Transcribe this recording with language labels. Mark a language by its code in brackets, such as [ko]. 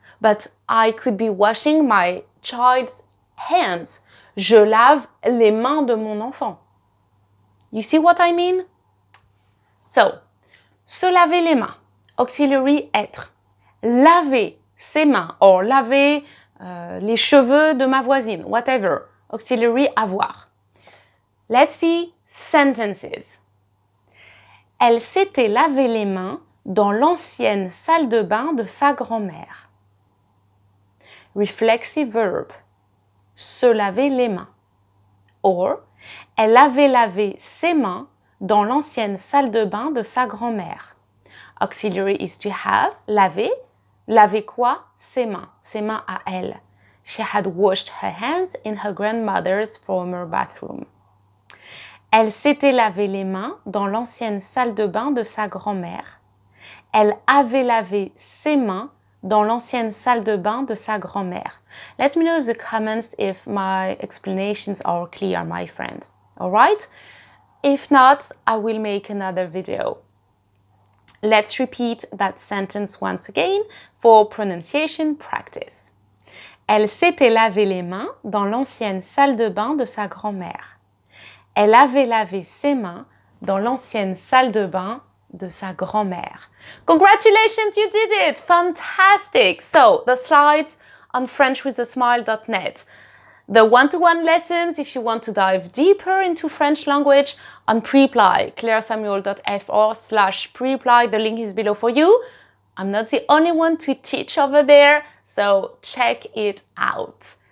[en] But I could be washing my child's hands. [fr] Je lave les mains de mon enfant. [en] You see what I mean? [fr] So, se laver les mains, auxiliary être. Laver ses mains, or laver les cheveux de ma voisine, whatever, auxiliary avoir. [en] Let's see sentences. [fr] Elle s'était lavé les mains dans l'ancienne salle de bain de sa grand-mère. [en] Reflexive verb. [fr] Se laver les mains. Or, elle avait lavé ses mains dans l'ancienne salle de bain de sa grand-mère. [en] Auxiliary is to have, laver. [fr] Laver quoi? Ses mains à elle. [en] She had washed her hands in her grandmother's former bathroom. [fr] Elle s'était lavé les mains dans l'ancienne salle de bain de sa grand-mère. Elle avait lavé ses mains dans l'ancienne salle de bain de sa grand-mère. [en] Let me know in the comments if my explanations are clear, my friend. Alright? If not, I will make another video. Let's repeat that sentence once again for pronunciation practice. [fr] Elle s'était lavé les mains dans l'ancienne salle de bain de sa grand-mère. Elle avait lavé ses mains dans l'ancienne salle de bain de sa grand-mère. [en] Congratulations, you did it! Fantastic! So, the slides on frenchwithasmile.net. The one-to-one lessons, if you want to dive deeper into French language, on Preply, clairesamuel.fr/Preply. The link is below for you. I'm not the only one to teach over there, so check it out.